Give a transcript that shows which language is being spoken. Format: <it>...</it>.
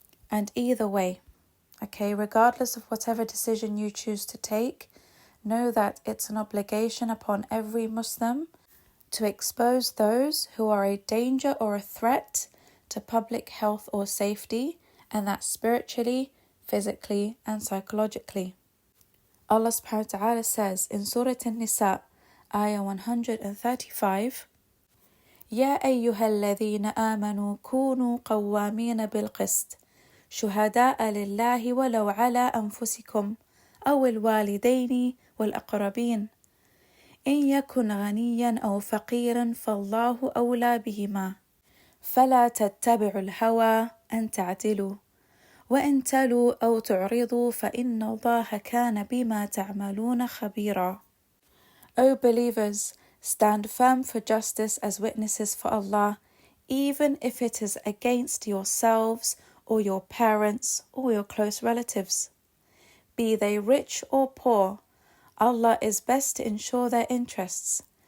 <en>And either way, okay, regardless of whatever decision you choose to take, know that it's an obligation upon every Muslim to expose those who are a danger or a threat to public health or safety, and that's spiritually, physically, and psychologically. Allah subhanahu wa ta'ala says in Surah An-Nisa, Ayah 135,</en> <ar>يا أيها الذين آمنوا كونوا قوامين بالقسط شهداء لله ولو على أنفسكم أو الوالدين والأقربين إن يكن غنيا أو فقيرا فالله أولى بهما فلا تتبعوا الهوى أن تعدلوا وإن تلوا أو تعرضوا فإن الله كان بما تعملون خبيرا.</ar> <en>O believers, stand firm for justice as witnesses for Allah, even if it is against yourselves or your parents or your close relatives. Be they rich or poor, Allah is best to ensure their interests.</en>